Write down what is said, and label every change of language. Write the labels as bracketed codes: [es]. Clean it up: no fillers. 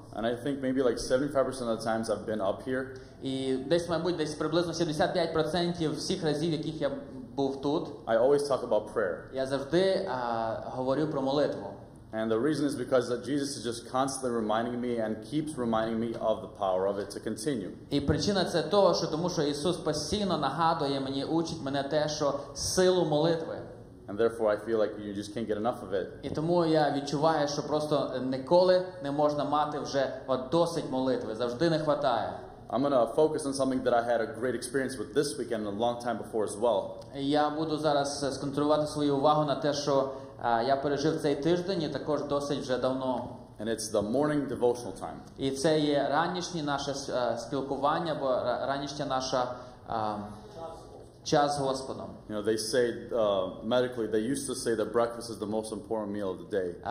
[en] And I think maybe like 75% of the times I've been up here. [uk] І десь, мабуть, приблизно 75% всіх разів, яких я був тут, [en] I always talk about prayer. [uk] я завжди говорю про молитву. [en] And the reason is because that Jesus is just constantly reminding me and keeps reminding me of the power of it to continue. [uk] І причина це того, що тому що Ісус постійно нагадує мені, учить мене те, що силу молитви. [en] And therefore I feel like you just can't get enough of it. [uk] І тому я відчуваю, що просто ніколи не можна мати вже досить молитви, завжди не хватає. [en] I'm going to focus on something that I had a great experience with this weekend and a long time before as well. [uk] Я буду зараз сконцентрувати свою увагу на те, що я пережив цей тиждень і також досить вже давно. [en] And it's the morning devotional time. [uk] І це є ранішнє наше спілкування, бо ранішня наша час з Господом. [en] You know, they say medically, they used to say that breakfast is the most important meal of the day.